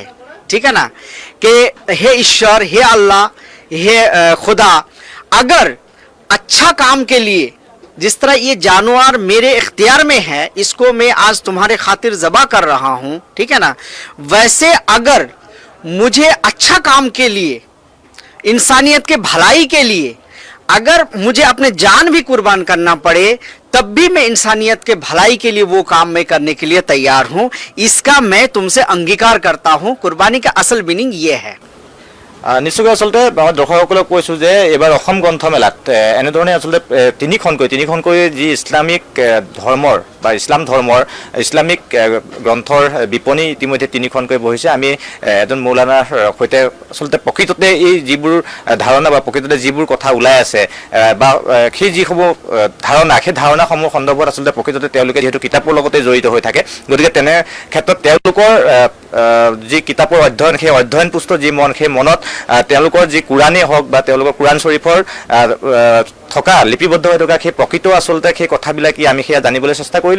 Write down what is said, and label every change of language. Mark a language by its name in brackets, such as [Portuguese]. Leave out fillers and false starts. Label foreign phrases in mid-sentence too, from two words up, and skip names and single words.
[Hindi] ठीक है ना, कि हे ईश्वर, हे अल्लाह, हे खुदा, अगर अच्छा काम के लिए जिस तरह ये जानवर मेरे इख्तियार में है, इसको मैं आज तुम्हारे खातिर ज़बह कर रहा हूँ, ठीक है ना, वैसे अगर मुझे अच्छा काम के लिए, इंसानियत के भलाई के लिए अगर मुझे अपने जान भी कुर्बान करना पड़े तब भी मैं इंसानियत के भलाई के लिए वो काम मैं करने के लिए तैयार हूँ। इसका मैं तुमसे अंगीकार करता हूँ। कुर्बानी का असल मीनिंग ये है। [Assamese] নিশ্চয়কৈ আচলতে মই দৰ্শকসকলক কৈছোঁ যে এইবাৰ অসম গ্ৰন্থমেলাত এনেধৰণে আচলতে তিনিখনকৈ যি ইছলামিক ধৰ্মৰ বা ইছলাম ধৰ্মৰ ইছলামিক গ্ৰন্থৰ বিপণী ইতিমধ্যে তিনিখনকৈ বহিছে। আমি এজন মৌলানাৰ সৈতে আচলতে প্ৰকৃততে এই যিবোৰ ধাৰণা বা প্ৰকৃততে যিবোৰ কথা ওলাই আছে বা সেই যিসমূহ ধাৰণা, সেই ধাৰণাসমূহ সন্দৰ্ভত আচলতে প্ৰকৃততে তেওঁলোকে যিহেতু কিতাপৰ লগতে জড়িত হৈ থাকে, গতিকে তেনে ক্ষেত্ৰত তেওঁলোকৰ যি কিতাপৰ অধ্যয়ন, সেই অধ্যয়ন পুষ্ট যি মন, সেই মনত তেওঁলোকৰ যি কুৰাণেই হওক বা তেওঁলোকৰ কুৰাণ শ্বৰীফৰ থকা লিপিবদ্ধ হৈ থকা সেই প্ৰকৃত আচলতে সেই কথাবিলাক আমি সেয়া জানিবলৈ চেষ্টা কৰিলোঁ।